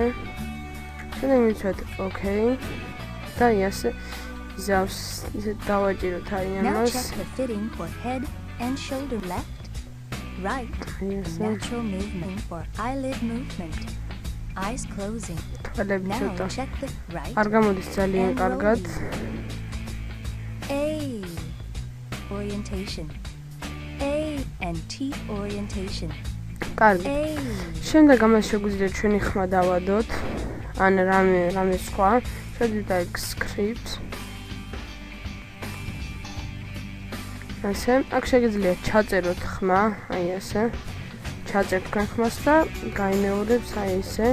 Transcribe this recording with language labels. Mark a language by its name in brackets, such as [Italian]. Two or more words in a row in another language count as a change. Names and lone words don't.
[Georgian] შემდეგ მივცვათ OK და აი ასე იზავს, ისე დავაჭიროთ აი ამას. თვალები ცოტა არ გამოდის ძალიან კარგად. Orientation. [English] A and T orientation. [Georgian] კარგი. შემდეგ ამას შეგვიძლია ჩვენი ხმა დავადოთ. ან რამე სხვა. შევიდეთ აი script. ასე, აქ შეგიძლია ჩაწეროთ ხმა, აი ასე. ჩაწერთ თქვენ ხმას და გაიმეორებს აი ესე.